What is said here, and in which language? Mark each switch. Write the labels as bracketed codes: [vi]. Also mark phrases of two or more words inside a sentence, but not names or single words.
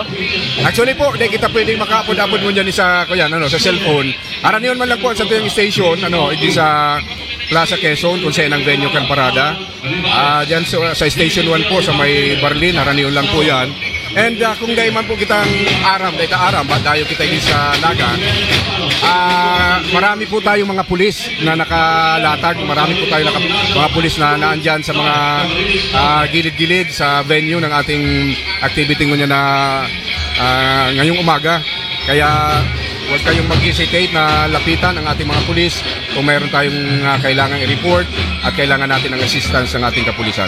[bik] Actually po, di kita pwedeng makaapod-apod mo dyan sa cellphone. Aran yun man lang po sa tuyong station, iti sa Plaza Quezon, kung saan ang venue kan parada. Diyan sa Station 1 po, sa may Barlin, aran yun lang po yan. And kung dahil man po kitang dayo kita din sa Naga, [tl] marami po tayong mga pulis na nakalatag, marami po tayong mga pulis na naandyan sa mga gilid-gilid sa venue ng ating activity ngayon na ngayong umaga. Kaya huwag kayong mag-hesitate na lapitan ang ating mga pulis kung mayroon tayong kailangang i-report at kailangan natin ng assistance ng ating kapulisan.